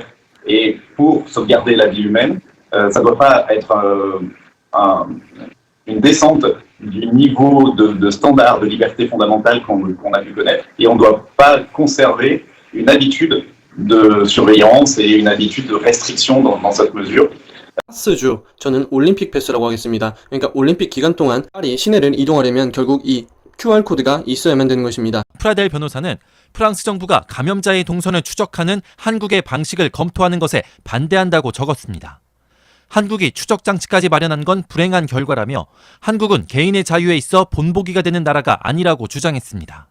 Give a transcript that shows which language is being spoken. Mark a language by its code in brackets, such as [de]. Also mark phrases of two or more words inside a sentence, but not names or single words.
[fr] Et pour sauvegarder la vie humaine, ça ne doit pas être une descente du niveau de standard de liberté fondamentale qu'on a pu connaître. Et on ne doit pas conserver une habitude de surveillance et une habitude de restriction dans cette mesure. [ko] 패스주, 저는 올림픽 패스라고 하겠습니다. 그러니까 올림픽 기간 동안 파리 시내를 이동하려면 결국 이 QR코드가 있어야만 되는 것입니다. 프라델 변호사는 프랑스 정부가 감염자의 동선을 추적하는 한국의 방식을 검토하는 것에 반대한다고 적었습니다. 한국이 추적 장치까지 마련한 건 불행한 결과라며 한국은 개인의 자유에 있어 본보기가 되는 나라가 아니라고 주장했습니다.